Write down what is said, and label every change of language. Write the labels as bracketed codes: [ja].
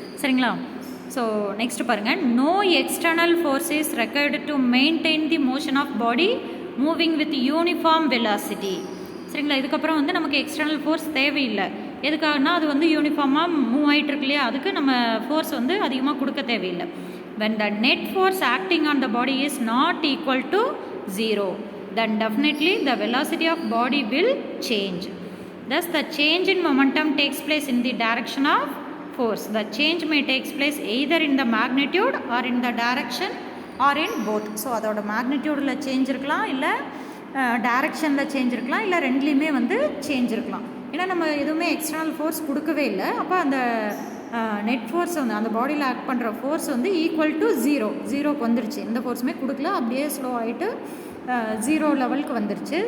[ta] சரிங்களா, so next பாருங்கள். [en] No external force is required to maintain the motion of body moving with uniform velocity. [ta] சரிங்களா, இதுக்கப்புறம் வந்து நமக்கு எக்ஸ்டர்னல் ஃபோர்ஸ் தேவையில்லை. எதுக்காகனா அது வந்து யூனிஃபார்மாக மூவ் ஆகிட்டு இருக்கு இல்லையா, அதுக்கு நம்ம ஃபோர்ஸ் வந்து அதிகமாக கொடுக்க தேவையில்லை. [en] when the net force acting on the body is not equal to 0, then definitely the velocity of body will change. Thus the change in momentum takes place in the direction of force. The change may takes place either in the magnitude or in the direction or in both. [ta] So அதோட மேக்னிடியூடில் change இருக்கலாம், இல்லை டைரக்ஷனில் change இருக்கலாம், இல்லை ரெண்டுலேயுமே வந்து change இருக்கலாம். ஏன்னா நம்ம எதுவுமே எக்ஸ்டர்னல் ஃபோர்ஸ் கொடுக்கவே இல்லை. அப்போ அந்த நெட் ஃபோர்ஸ் வந்து அந்த பாடியில் ஆக்ட் பண்ணுற ஃபோர்ஸ் வந்து ஈக்குவல் டு 0க்கு வந்துருச்சு. எந்த ஃபோர்ஸுமே கொடுக்கல, அப்படியே ஸ்லோ ஆகிட்டு 0 லெவலுக்கு வந்துருச்சு.